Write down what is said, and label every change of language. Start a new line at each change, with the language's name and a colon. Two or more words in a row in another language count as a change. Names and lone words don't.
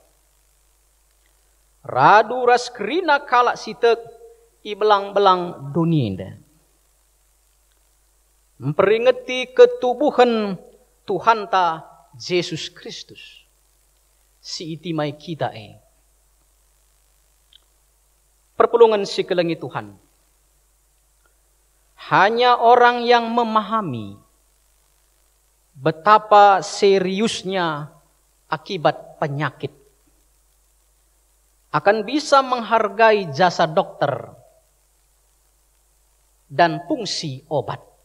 Batak Karo: Radu ras kerina kalak sitek ibelang-belang dunia indah. Memperingati ketubuhan Tuhan ta Yesus Kristus. Si itimai kita Perpulungan si kelengi Tuhan.
Indonesian: Hanya orang yang memahami betapa seriusnya akibat penyakit akan bisa menghargai jasa dokter dan fungsi obat.